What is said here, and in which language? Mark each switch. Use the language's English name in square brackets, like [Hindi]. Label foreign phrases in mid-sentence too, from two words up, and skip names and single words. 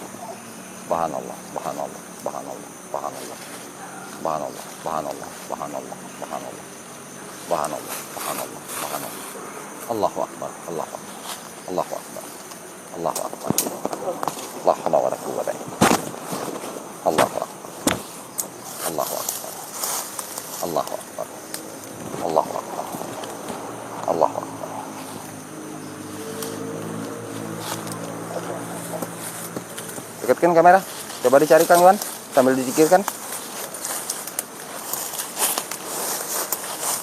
[Arabic] سبحان الله سبحان الله سبحان الله سبحان الله سبحان الله سبحان الله سبحان الله سبحان الله سبحان الله سبحان الله سبحان الله. الله أكبر الله أكبر الله أكبر الله أكبر. لا حول ولا قوة إلا بالله. الله أكبر الله أكبر الله أكبر الله أكبر الله أكبر. [Indonesian] Dekatkan kamera. Coba dicari, Kang Iwan, sambil dizikirkan.